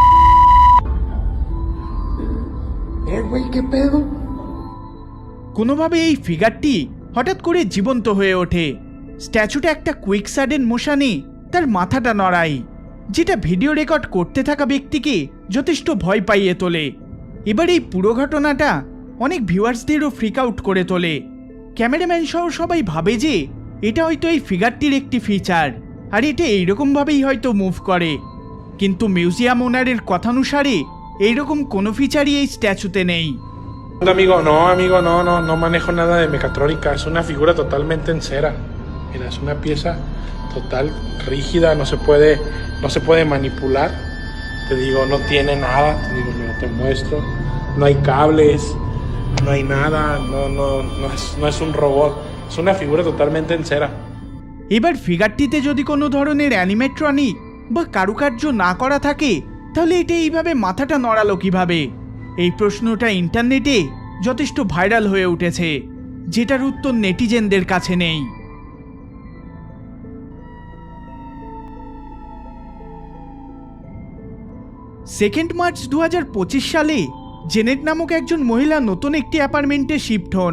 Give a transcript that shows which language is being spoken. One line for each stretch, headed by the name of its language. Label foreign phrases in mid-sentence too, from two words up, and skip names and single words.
Spanish: Güey, ¿qué pedo?
Bangla: কোনোভাবে এই ফিগারটি হঠাৎ করে জীবন্ত হয়ে ওঠে। স্ট্যাচুটা একটা
English: quick sudden motion
Bangla: তার মাথাটা নড়ায়, যেটা ভিডিও রেকর্ড করতে থাকা ব্যক্তিকে যথেষ্ট ভয় পাইয়ে তোলে। এবার এই পুরো ঘটনাটা অনেক ভিউয়ার্সদেরও
English: freak out
Bangla: করে তোলে। ক্যামেরাম্যান সহ সবাই ভাবে যে এটা হয়তো এই ফিগারটির একটি ফিচার, আর এটা এইরকমভাবেই হয়তো মুভ করে। কিন্তু
English: museum owner's
Bangla: কথানুসারে এইরকম কোনো ফিচারই এই স্ট্যাচুতে নেই।
Spanish: Amigo, no manejo nada de mecatrónica, es una figura totalmente en cera. Mira, es una pieza total rígida, no se puede manipular. Te digo, no tiene nada, te digo, mira, te muestro, no hay cables, no hay nada, no es un robot, es una figura totalmente en cera.
Bangla: এবার ফিগারটিতে যদি কোনো ধরনের অ্যানিমেট্রনিক বা কারুকার্য না করা থাকে, তাহলে এটা এইভাবে মাথাটা নড়ালো কিভাবে? এই প্রশ্নটা ইন্টারনেটে যথেষ্ট ভাইরাল হয়ে উঠেছে, যেটার উত্তর নেটিজেনদের কাছে নেই।
English: second March
Bangla: 2025 সালে জেনেট নামক একজন মহিলা নতুন একটি অ্যাপার্টমেন্টে শিফট হন।